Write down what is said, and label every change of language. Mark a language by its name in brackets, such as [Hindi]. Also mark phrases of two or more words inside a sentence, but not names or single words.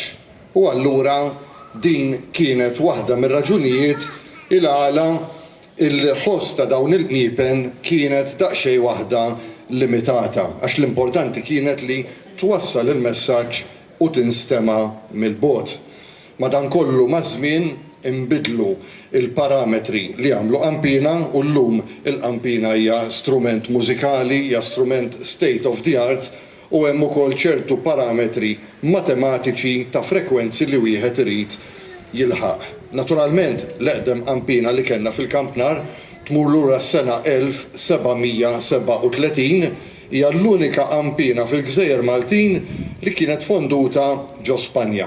[Maltese] U allura din kienet waħda mir-raġunijiet il-għala il-ħoss ta' dawn il-qniepen kienet daqsxejn waħda limitata, għax l-importanti kienet li twassal il-messaġġ u tinstema' mill-bogħod. Madankollu maż-żmien inbidlu il-parametri li għamlu qampina u llum il-qampina hija strument mużikali, hija strument [English] state of the art [Maltese] u hemm ukoll ċertu parametri matematiċi ta' frekwenzi li wieħed irid jilħaq. Naturalment, l-eqdem qampina li kellna fil-Kampnar tmur lura s-sena 1737 hija l-unika qampina fil-Gżejjer Maltin li kienet fonduta ġo Spanja.